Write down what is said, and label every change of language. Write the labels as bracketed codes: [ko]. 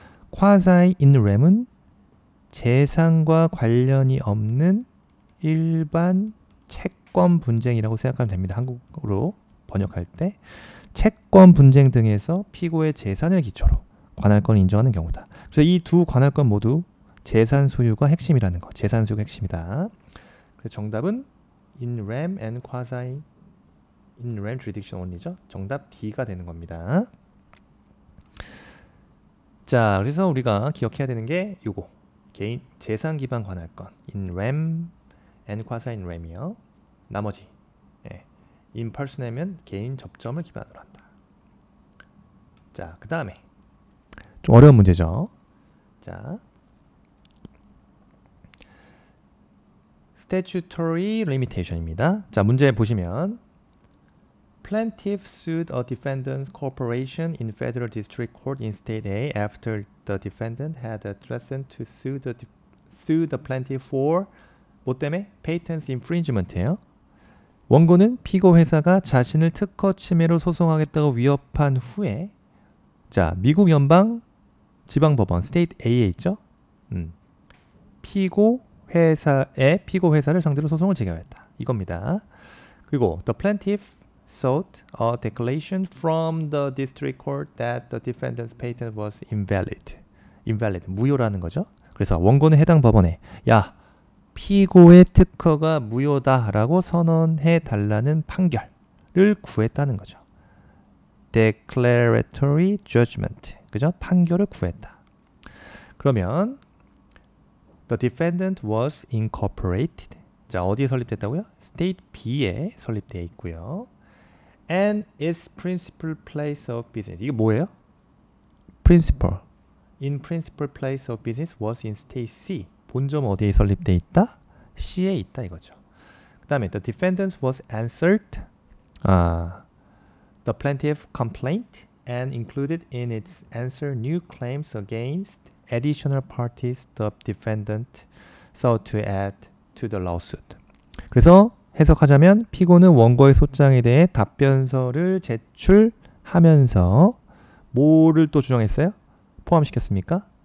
[ko] quasi in 램은 재산과 관련이 없는 일반 채권 분쟁이라고 생각하면 됩니다. 한국어로 번역할 때 채권 분쟁 등에서 피고의 재산을 기초로 관할권을 인정하는 경우다. 그래서 이 두 관할권 모두 재산 소유가 핵심이라는 거. 재산 소유가 핵심이다. 그래서 정답은 [en] in rem and quasi in rem jurisdiction only죠. [ko] 정답 D가 되는 겁니다. 자, 그래서 우리가 기억해야 되는 게 요거. 개인 재산 기반 관할권 in rem and quasi in rem이요. 나머지 in person하면 개인 접점을 기반으로 한다. 자, 그 다음에 좀 어려운 문제죠. 자, statutory limitation입니다. 자, 문제 보시면 [en] Plaintiff sued a defendant's corporation in Federal District Court in State A after the defendant had threatened to sue the plaintiff for [ko] 뭐 때문에? Patent infringement예요. 원고는 피고 회사가 자신을 특허 침해로 소송하겠다고 위협한 후에 자, 미국 연방 지방법원 스테이트 A에 있죠. 피고 회사를 상대로 소송을 제기하였다. 이겁니다. 그리고 [en] the plaintiff sought a declaration from the district court that the defendant's patent was invalid. [ko] 무효라는 거죠. 그래서 원고는 해당 법원에 야, 피고의 특허가 무효다라고 선언해 달라는 판결을 구했다는 거죠. declaratory judgment. 그죠? 판결을 구했다. 그러면 [en] the defendant was incorporated. [ko] 자, 어디에 설립됐다고요? [en] State B [ko] 에 설립되어 있고요. [en] And its principal place of business. [ko] 이게 뭐예요? principal. [en] In principal place of business was in State C. [ko] 본점 어디에 설립되어 있다? C에 있다 이거죠. 그 다음에 [en] the defendant was answered the plaintiff complaint and included in its answer new claims against additional parties the defendant sought to add to the lawsuit. [ko] 그래서 해석하자면 피고는 원고의 소장에 대해 답변서를 제출하면서 뭐를 또 주장했어요? 포함시켰습니까?